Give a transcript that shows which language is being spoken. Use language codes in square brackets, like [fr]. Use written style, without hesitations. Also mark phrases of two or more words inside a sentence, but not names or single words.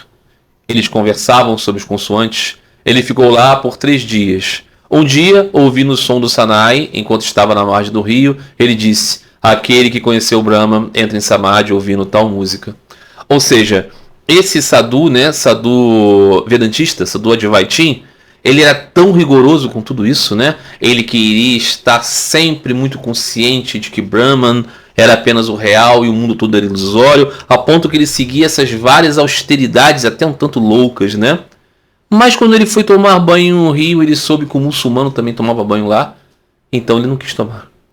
[pt] Eles conversavam sobre os consoantes. Ele ficou lá por 3 dias. Um dia, ouvindo o som do Sanai, enquanto estava na margem do rio, ele disse: aquele que conheceu Brahma entra em Samadhi ouvindo tal música. Ou seja, esse sadhu, né, sadhu vedantista, sadhu advaitin, ele era tão rigoroso com tudo isso, né? Ele queria estar sempre muito consciente de que Brahman era apenas o real e o mundo todo era ilusório, a ponto que ele seguia essas várias austeridades até um tanto loucas, né? Mas quando ele foi tomar banho no rio, ele soube que o muçulmano também tomava banho lá, então ele não quis tomar.